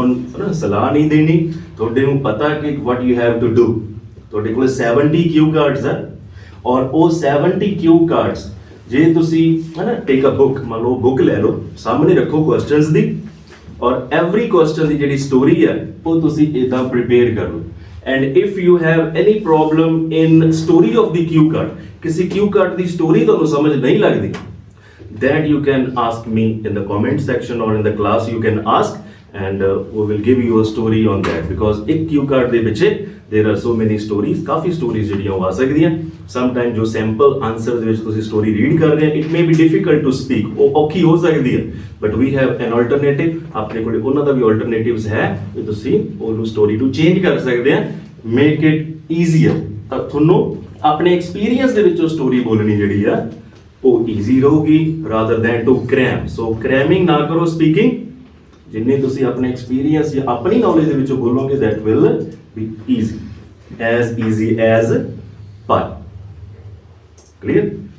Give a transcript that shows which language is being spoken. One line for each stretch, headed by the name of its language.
Punjabi: ਹੁਣ ਸਲਾਹ ਨਹੀਂ ਦੇਣੀ, ਤੁਹਾਡੇ ਨੂੰ ਪਤਾ ਕਿ
English: What you have to do.
Punjabi: ਤੁਹਾਡੇ ਕੋਲ 70 ਕਿਊ ਕਾਰਡਸ ਆ, ਔਰ ਉਹ 70 ਕਿਊ ਕਾਰਡਸ ਜੇ ਤੁਸੀਂ, ਹੈ ਨਾ,
English: take a book,
Punjabi: ਮੰਨ ਲਓ ਬੁੱਕ ਲੈ ਲਓ, ਸਾਹਮਣੇ ਰੱਖੋ ਕੁਐਸਚਨਸ ਦੀ, ਔਰ ਐਵਰੀ ਕੁਐਸਚਨ ਦੀ ਜਿਹੜੀ ਸਟੋਰੀ ਹੈ ਉਹ ਤੁਸੀਂ ਇੱਦਾਂ ਪ੍ਰੀਪੇਅਰ ਕਰ ਲਓ.
English: and if you have any problem in story of the cue card,
Punjabi: ਕਿਸੇ ਕਿਊ ਕਾਰਡ ਦੀ ਸਟੋਰੀ ਤੁਹਾਨੂੰ ਸਮਝ ਨਹੀਂ ਲੱਗਦੀ,
English: that you can ask me in the comment section or in the class you can ask, and we will give you a story on that, because एक cue card ਦੇ ਪਿੱਛੇ there are so many stories,
Punjabi: coffee stories ਜਿਹੜੀਆਂ ਉਹ ਆ ਸਕਦੀਆਂ.
English: Sometimes ਜੋ sample answer ਦੇ ਵਿੱਚ ਤੁਸੀਂ story read ਕਰ ਰਹੇ ਹੋ, it may be difficult to speak,
Punjabi: ਉਹ ਔਖੀ ਹੋ ਸਕਦੀ ਹੈ,
English: but we have an alternative.
Punjabi: ਆਪਣੇ ਕੋਲ ਉਹਨਾਂ ਦਾ ਵੀ alternatives ਹੈ, ਕਿ ਤੁਸੀਂ ਉਹਨੂੰ story ਨੂੰ change ਕਰ ਸਕਦੇ ਆ,
English: make it easier.
Punjabi: ਤਾਂ ਤੁਹਾਨੂੰ ਆਪਣੇ experience ਦੇ ਵਿੱਚੋਂ story ਬੋਲਣੀ ਜਿਹੜੀ ਆ ਉਹ ਈਜ਼ੀ ਰਹੂਗੀ,
English: Rather than to cram.
Punjabi: ਸੋ ਕ੍ਰੈਮਿੰਗ ਨਾ ਕਰੋ ਸਪੀਕਿੰਗ. ਜਿੰਨੇ ਤੁਸੀਂ ਆਪਣੇ ਐਕਸਪੀਰੀਅੰਸ ਜਾਂ ਆਪਣੀ ਨੌਲੇਜ ਦੇ ਵਿੱਚੋਂ ਬੋਲੋਗੇ,
English: That will be easy as pie.
Punjabi: Clear?